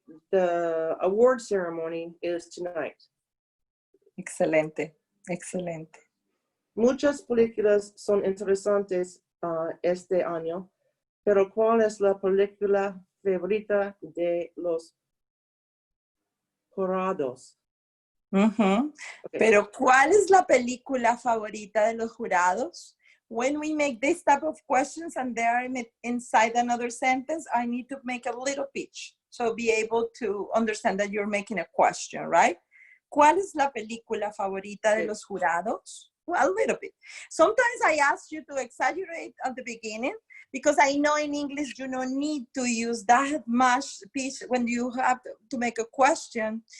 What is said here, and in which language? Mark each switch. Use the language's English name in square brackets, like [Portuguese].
[English] The award ceremony is tonight. [Spanish] Excelente. Muchas películas son interesantes este año, pero ¿cuál es la película favorita de los jurados? [English] Okay. [Spanish] Pero ¿cuál es la película favorita de los jurados? [English] When we make this type of questions and they are inside another sentence, I need to make a little pitch. So be able to understand that you're making a question, right? [Spanish] ¿Cuál es la película favorita de los jurados? [English] Well, a little bit. Sometimes I ask you to exaggerate at the beginning because I know in English you don't need to use that much pitch when you have to make a question.